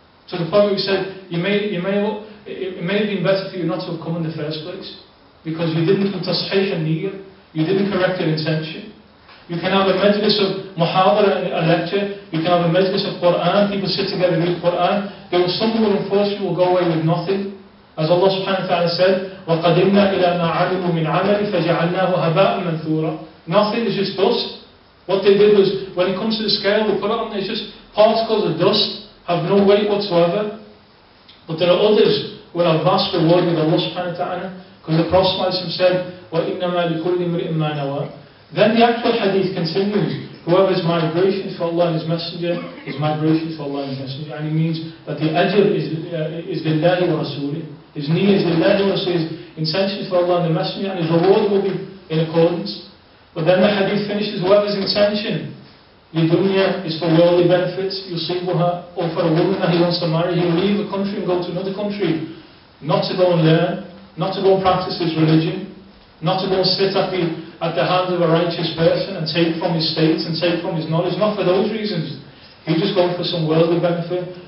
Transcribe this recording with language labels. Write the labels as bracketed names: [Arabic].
[English] To the point where we said, it may have been better for you not to have come in the first place. Because you didn't do tasheeh and niyyah. You didn't correct your intention. You can have a majlis of muhadara, a lecture. You can have a majlis of Quran. People sit together and read Quran. Some people unfortunately will go away with nothing. As Allah subhanahu wa ta'ala said, [Arabic] وَقَدِمْنَا إِلَى مَا عَلِمُوا مِنْ عَمَلٍ فَجَعَلْنَاهُ هَبَاءً مَنْثُورًا. [English] Nothing is just dust. What they did was, when it comes to the scale, they put it on, it's just particles of dust, have no weight whatsoever. But there are others who will have vast reward with Allah subhanahu wa ta'ala. Because the Prophet said, [Arabic] وَإِنَّمَا لِكُلِّ امْرِئٍ مَّا نَوَىٰ. [English] Then the actual hadith continues. Whoever's migration is for Allah and His Messenger, his migration is for Allah and His Messenger. And it means that the ajr is lillahi wa rasulih. His niyyah is lillahi wa rasulih. His intention is for Allah and the Messenger, and his reward will be in accordance. But then the hadith finishes, whoever's intention, dunya is for worldly benefits, yusibuha, or for a woman that he wants to marry, he'll leave a country and go to another country, not to go and learn, not to go and practice his religion, not to go and sit at the hands of a righteous person and take from his states and take from his knowledge, not for those reasons. He's just going for some worldly benefit.